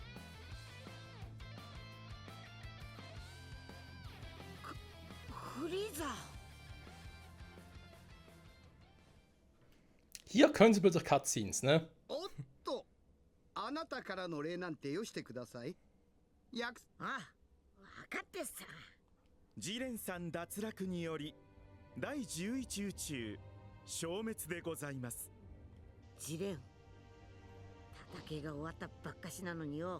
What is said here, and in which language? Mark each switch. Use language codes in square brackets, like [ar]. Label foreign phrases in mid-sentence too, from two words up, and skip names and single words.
[ja] フリー [de] Hier können sie plötzlich Cutscenes, ne? [ja] おっと、あなたからの礼なんてよしてください。約あ、分かってさ。ジレンさん脱落により第11宇宙消滅でございます。ジレン、戦いが終わったばっかしなのによ。